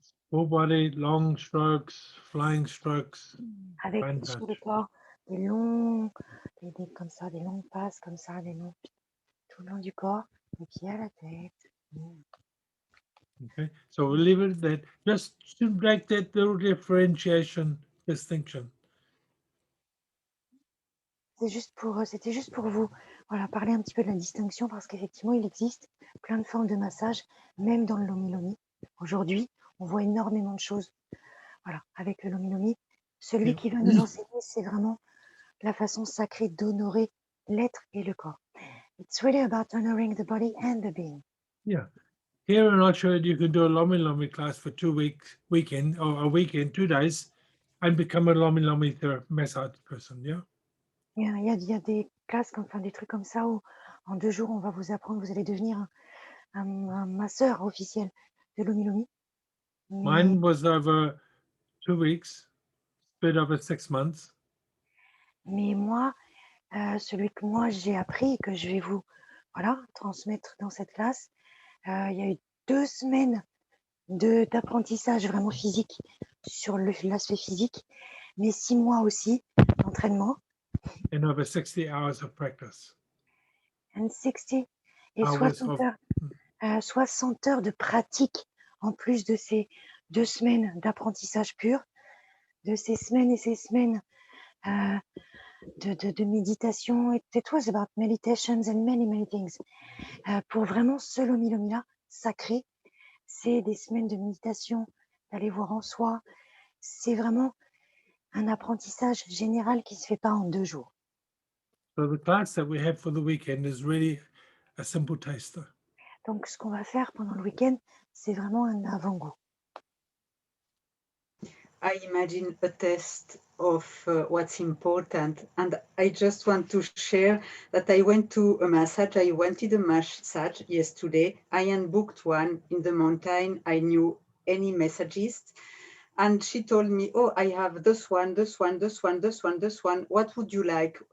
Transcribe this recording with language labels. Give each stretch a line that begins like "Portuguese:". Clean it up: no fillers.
English: Full body, long strokes, flying strokes.
French: Avec
English: Fine
French: sur
English: touch.
French: le corps des longs, comme ça, des longues passes comme ça, des longs, tout le long du corps, des pieds à la tête.
English: Okay, so we'll leave it at that, just to make that little differentiation, distinction.
French: C'était juste pour vous, voilà, parler un petit peu de la distinction parce qu'effectivement, il existe plein de formes de massage, même dans le Lomi Lomi. Aujourd'hui, on voit énormément de choses. Voilà, avec le Lomi Lomi, celui qui va nous enseigner, c'est vraiment la façon sacrée d'honorer l'être et le corps.
English: It's really about honoring the body and the being. Yeah. Here in Oxford, you can do a Lomi Lomi class for 2 weeks, weekend, or a weekend, 2 days, and become a Lomi Lomi massage person, yeah?
French: Il y a des classes, enfin des trucs comme ça où en 2 jours, on va vous apprendre, vous allez devenir un masseur officiel de Lomi Lomi.
English: Mine was over 2 weeks, split over 6 months.
French: Mais moi, celui que moi j'ai appris et que je vais vous transmettre dans cette classe, il y a eu 2 semaines d'apprentissage vraiment physique sur l'aspect physique, mais 6 mois aussi d'entraînement.
English: And over 60 hours of practice. And 60 et Hours 60 of-
French: heures, 60 heures de pratique en plus de ces 2 semaines d'apprentissage pur, de ces semaines et ces semaines de méditation.
English: It was about meditations and many things.
French: Pour vraiment ce Lomi Lomi-là, sacré, c'est des semaines de méditation, d'aller voir en soi. C'est vraiment un apprentissage général qui ne se fait pas en 2 jours.
English: So the class that we have for the weekend is really a simple taster.
French: Donc, ce qu'on va faire pendant le week-end, c'est vraiment un avant-goût.
English: I imagine a test of what's important. And I just want to share that I went to a massage. I wanted a massage yesterday. I had booked one in the mountain. I knew any massagist. And she told me, oh, I have this one, this one, this one, this one, this one. What would you like?